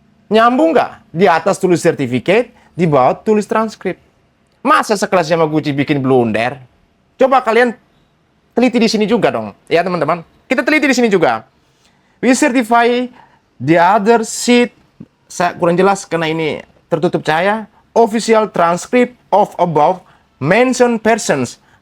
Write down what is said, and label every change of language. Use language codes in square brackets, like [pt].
[id] Nyambung nggak? Di atas tulis certificate, di bawah tulis transkrip. Masa sekelas Yamaguchi bikin blunder? Coba kalian teliti di sini juga dong, ya teman-teman. Kita teliti di sini juga. [en] We certify the other sheet. [id] Saya kurang jelas karena ini tertutup cahaya. [en] Official transcript of above mentioned persons.